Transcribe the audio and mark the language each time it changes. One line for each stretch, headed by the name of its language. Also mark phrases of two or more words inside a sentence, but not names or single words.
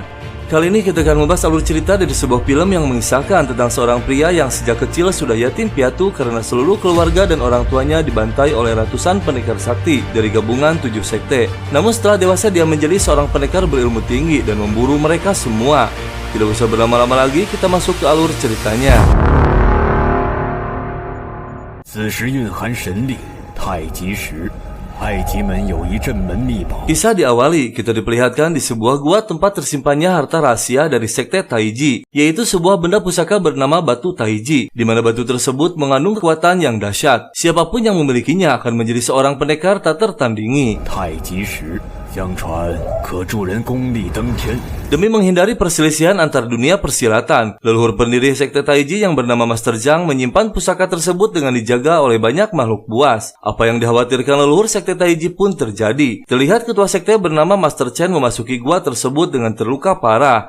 Indonesian: Kali ini kita akan membahas alur cerita dari sebuah film yang mengisahkan tentang seorang pria yang sejak kecil sudah yatim piatu karena seluruh keluarga dan orang tuanya dibantai oleh ratusan pendekar sakti dari gabungan 7 sekte. Namun setelah dewasa dia menjadi seorang pendekar berilmu tinggi dan memburu mereka semua. Tidak usah berlama-lama lagi, kita masuk ke alur ceritanya.
Chinese: 此时蕴含神力，太极石。埃及门有一镇门秘宝。
Indonesian: Kisah diawali, kita diperlihatkan di sebuah gua tempat tersimpannya harta rahasia dari sekte Taiji, yaitu sebuah benda pusaka bernama batu Taiji, di mana batu tersebut mengandung kekuatan yang dahsyat. Siapapun yang memilikinya akan menjadi seorang pendekar tak tertandingi.
Chinese: 太极石相传可助人功力登天。
Indonesian: Demi menghindari perselisihan antar dunia persilatan, leluhur pendiri sekte Taiji yang bernama Master Zhang menyimpan pusaka tersebut dengan dijaga oleh banyak makhluk buas. Apa yang dikhawatirkan leluhur sekte Taiji pun terjadi. Terlihat ketua sekte bernama Master Chen memasuki gua tersebut dengan terluka parah.